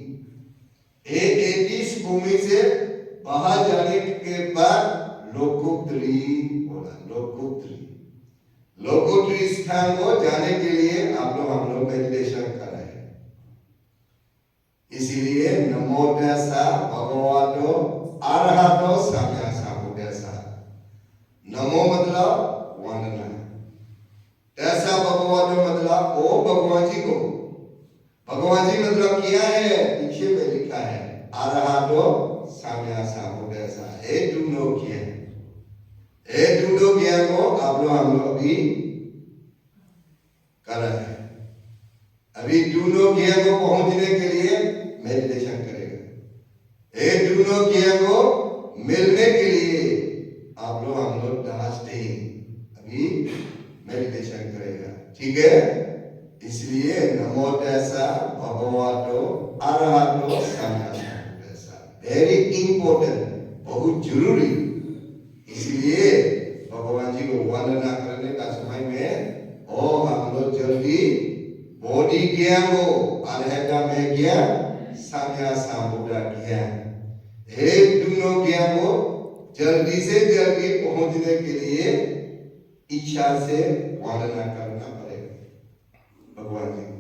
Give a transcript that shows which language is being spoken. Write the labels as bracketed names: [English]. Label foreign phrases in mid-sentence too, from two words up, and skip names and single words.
[Hindi] इस भूमि से बाहर जाने के बाद लोकोत्तरी बोला। लोकोत्तरी लोकोत्तरी स्थान को जाने के लिए आप लोग हम लोग मेडिटेशन कर रहे हैं। [Pali] इसीलिए नमो तस्सा भगवतो अरहतो सम्मा सम्बुद्धास्सा। [Hindi] नमो मतलब वंदना, [Pali] तस्सा भगवतो [Hindi] मतलब ओ भगवान जी को। भगवान जी मतलब क्या है पीछे में लिखा है [Pali] अरहतो सम्मा सम्बुद्धास्सा। [Hindi] ये दूनो ज्ञान को आप लोग हम लोग भी कर रहे हैं। अभी दूनो ज्ञान को पहुंचने के लिए मेडिटेशन करेगा। ये दूनो ज्ञान को मिलने के लिए आप लोग हम लोग अभी मेडिटेशन करेगा। ठीक है। इसलिए [Pali] नमो तस्सा भगवतो अरहतो सम्मा सम्बुद्धास्सा [English] very important, [Hindi] बहुत जरूरी। इसलिए भगवान जी को वंदना करने का समय में हम लोग जल्दी बॉडी ज्ञान को अरहता में ज्ञान साम्या सामुदा ज्ञान एक दोनों ज्ञान को जल्दी से जल्दी पहुंचने के लिए इच्छा से वंदना करना पड़ेगा भगवान जी को।